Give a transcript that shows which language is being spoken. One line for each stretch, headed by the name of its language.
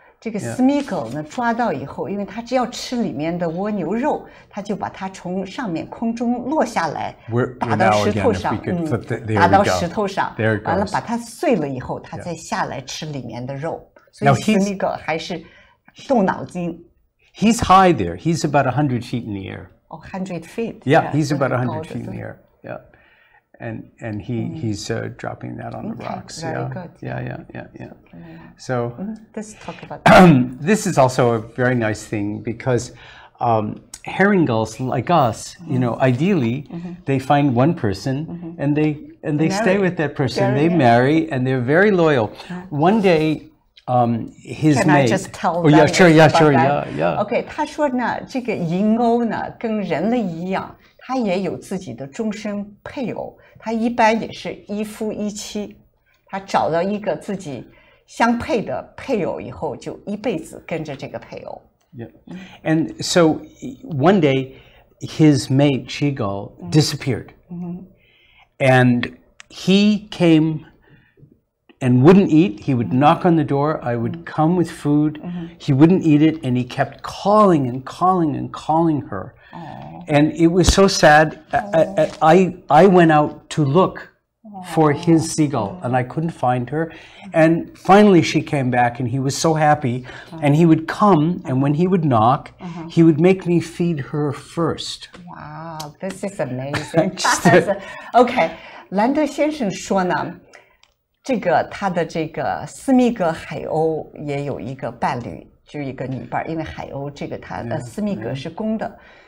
Chinese: 这个 Smeagull 呢抓到以后，因为它只要吃里面的蜗牛肉，它就把它从上面空中落下来，打到石头上，打到石头上，完了把它碎了以后，它再下来吃里面的肉。所以 Smeagull 还是动脑筋。
English: He's high there. He's about 100 feet in the air. Oh, 100 feet. Yeah, he's about 100 feet in the air. Yeah. And he's dropping that on the rocks. Very good. Yeah. So let's talk about that. This is also a very nice thing, because herring gulls like us, you know, ideally they find one person and they stay with that person. They marry, and they're very loyal. One day, his Can mate. I just tell Oh yeah, sure, that? yeah.
Chinese: OK， 他说呢，这个银鸥呢跟人类一样，它也有自己的终身配偶，它一般也是一夫一妻。他找到一个自己相配的配偶以后，就一辈子跟着这个配偶。
English: Yeah, and so one day, his mate Smeagull disappeared, and he came and wouldn't eat. He would knock on the door. I would come with food. He wouldn't eat it, and he kept calling and calling and calling her. And it was so sad. I went out to look for his seagull, and I couldn't find her. And finally she came back, and he was so happy. And he would come, and when he would knock, he would make me feed her first. Wow, this is amazing.
Chinese: OK， 兰德先生说呢，这个他的这个斯密格海鸥也有一个伴侣，就是一个女伴，因为海鸥这个它斯密格是公的。